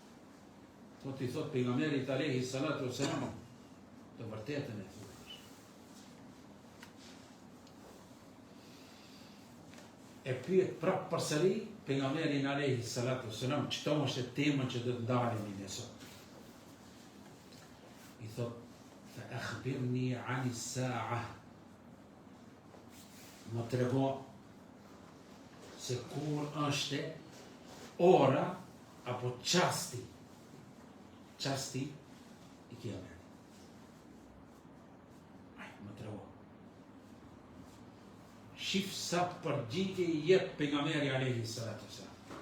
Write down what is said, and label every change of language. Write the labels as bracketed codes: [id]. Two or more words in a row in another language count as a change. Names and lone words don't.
[sq] Po t'i thot pejgamberi [ar] عليه الصلاة والسلام, [sq] të vërtetën e thot. E pyet prapë përsëri pejgamberin [ar] عليه الصلاة والسلام, [sq] çto është tema që do të ndalemi ne sot. I thot, [ar] فأخبرني عن الساعة. [sq] Më trego se kur është ora apo çasti i kiametit. Më trego. Shif sa përgjigje i jep pejgamberi [ar] عليه الصلاة والسلام.